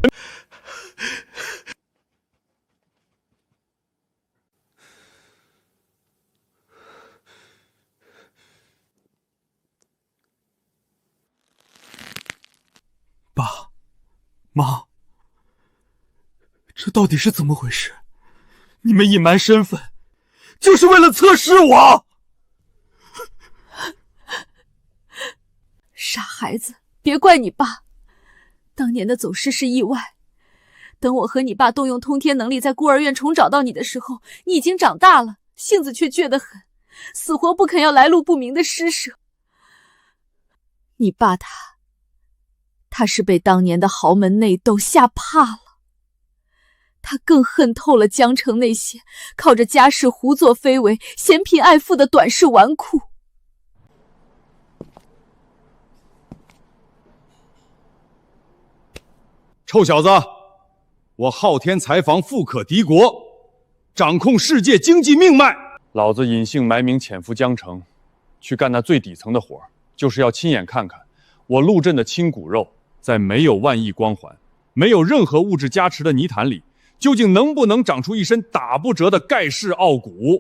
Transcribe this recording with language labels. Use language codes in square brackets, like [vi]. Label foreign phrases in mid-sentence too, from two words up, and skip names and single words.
[zh] 爸媽，這到底是怎麼回事？你們隱瞞身份，就是為了測試我？傻孩子，別怪你爸，當年的走失是意外。等我和你爸動用通天能力在孤兒院重找到你的時候，你已經長大了，性子卻倔得很，死活不肯要來路不明的施捨。你爸他是被當年的豪門內鬥嚇怕了，他更恨透了江城那些靠着家世胡作非為、嫌貧愛富的短視紈絝。臭小子，我昊天財坊富可敵國，掌控世界經濟命脈。老子隱姓埋名潛伏江城，去幹那最底層的活，就是要親眼看看我陸震的親骨肉，在沒有萬億光環、沒有任何物質加持的泥潭裡，究竟能不能長出一身打不折的蓋世傲骨？